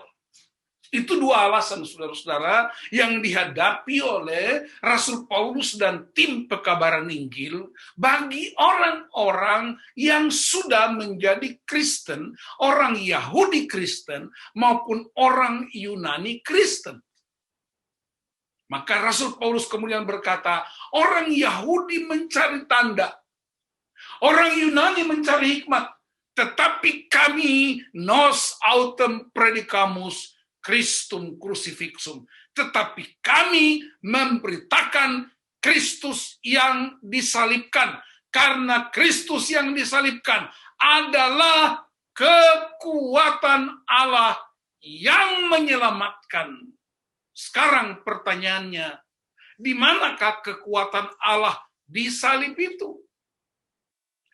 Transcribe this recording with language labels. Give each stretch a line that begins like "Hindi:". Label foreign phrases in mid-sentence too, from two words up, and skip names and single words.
Indonesian: Itu dua alasan, saudara-saudara, yang dihadapi oleh Rasul Paulus dan tim pekabaran Injil bagi orang-orang yang sudah menjadi Kristen, orang Yahudi Kristen maupun orang Yunani Kristen. Maka Rasul Paulus kemudian berkata, orang Yahudi mencari tanda, orang Yunani mencari hikmat, tetapi kami
Latin: nos autem predicamus Christum crucifixum,
Indonesian: tetapi kami memberitakan Kristus yang disalibkan, karena Kristus yang disalibkan adalah kekuatan Allah yang menyelamatkan. Sekarang pertanyaannya, di manakah kekuatan Allah di salib itu?